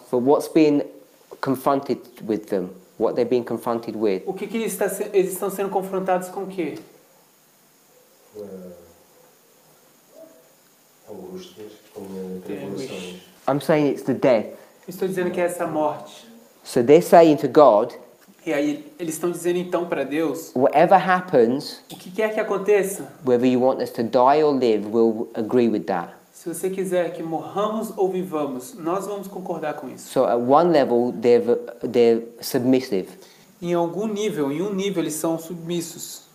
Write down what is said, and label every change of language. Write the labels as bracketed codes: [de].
[en] For what's being confronted with them? What they're being confronted with? [pt] O que eles estão sendo confrontados com o quê? Angústias, com tribulações. [en] I'm saying it's the death. [pt] Estou dizendo que é essa morte. [en] So they're saying to God, [pt] E aí eles estão dizendo então para Deus, [en] whatever happens, [pt] o que quer que aconteça, [en] whether you want us to die or live, we'll agree with that. [pt] se você quiser que morramos ou vivamos, nós vamos concordar com isso. [en] So at one level, they're submissive. [pt] Em algum nível, em um nível eles são submissos.